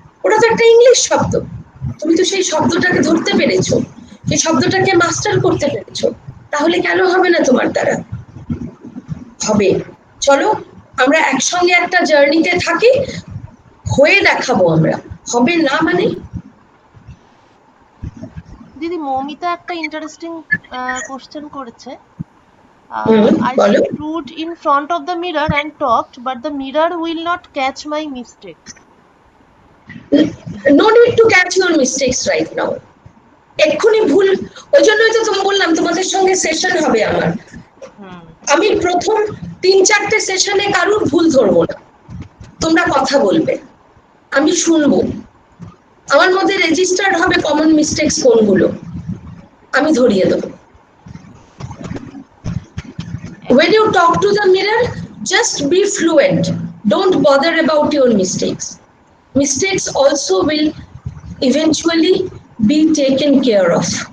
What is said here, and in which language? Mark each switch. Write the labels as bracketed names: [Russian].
[Bangla] ওটা তো একটা ইংলিশ শব্দ। তুমি তো সেই শব্দটাকে ধরতে পেরেছো, সেই শব্দটাকে মাস্টার করতে পেরেছো, তাহলে কেন হবে না তোমার দ্বারা? হবে। চলো আমরা একসঙ্গে একটা জার্নিতে থাকি, হয়ে দেখাবো আমরা। হবে না মানে? দিদি মৌমিতা একটা ইন্টারেস্টিং কোশ্চেন করেছে। [English] I stood in front of the mirror and talked, but the mirror will not catch my mistake. No need to catch your mistakes right now. [Bangla] এক্ষুনি ভুল, ওই জন্যই তো তুমি বললাম তোমাদের সঙ্গে সেশন হবে আমার। আমি প্রথম 3-4টে সেশনে কারুর ভুল ধরবো না, তোমরা কথা বলবে, আমি শুনবো, আমার মধ্যে রেজিস্টার্ড হবে কমন মিস্টেকস কোনগুলো, আমি ধরিয়ে দেবো। [English] When you talk to the mirror, just be fluent. Don't bother about your mistakes. Mistakes also will eventually be taken care of.